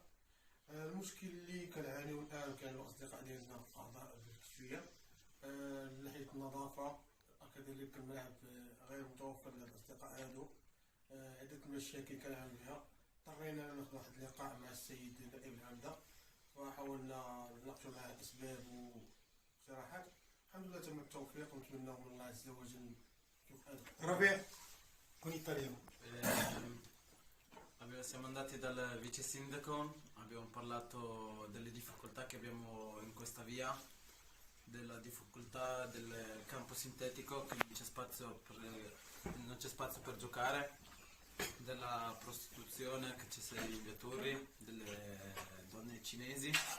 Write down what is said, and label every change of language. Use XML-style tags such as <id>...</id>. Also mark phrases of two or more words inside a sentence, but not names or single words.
<ar>المشكل اللي كنعانيو الآن كانوا الأصدقاء ديالنا أعضاء الكشفية من ناحية النظافة، كذلك الملاعب غير متوفر للأصدقاء هادو، عدة مشاكل كنعانيو بها. اضطرينا ناخذ واحد اللقاء مع السيد نائب العمدة وحاولنا نناقشوا معه الأسباب واقتراحات. الحمد لله تم التوفيق ونتمنى من الله عز وجل</ar> <it>ربيع con italiano. Siamo andati dal vice sindaco, abbiamo parlato delle difficoltà che abbiamo in questa via, della difficoltà del campo sintetico che non c'è spazio per giocare, della prostituzione che c'è in via Turri, delle donne cinesi.</it>